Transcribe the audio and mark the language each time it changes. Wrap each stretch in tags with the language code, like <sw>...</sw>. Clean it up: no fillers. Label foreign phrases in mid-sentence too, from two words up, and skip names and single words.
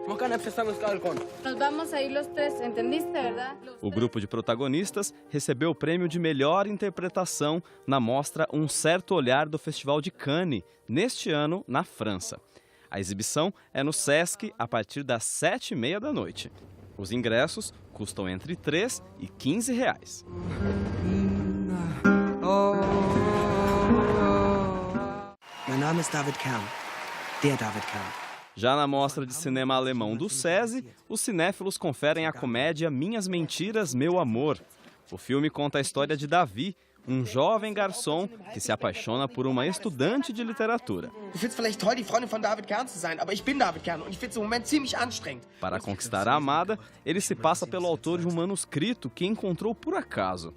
<pt>O grupo de protagonistas recebeu o prêmio de melhor interpretação na mostra Um Certo Olhar do Festival de Cannes, neste ano na França. A exibição é no Sesc a partir das 7h30 da noite. Os ingressos custam entre R$3 e R$15.</pt> <de>Mein Name ist David Kern, der David Kern.</de> <pt>Já na mostra de cinema alemão do SESI, os cinéfilos conferem a comédia Minhas Mentiras, Meu Amor. O filme conta a história de Davi, um jovem garçom que se apaixona por uma estudante de literatura. Para conquistar a amada, ele se passa pelo autor de um manuscrito que encontrou por acaso.</pt>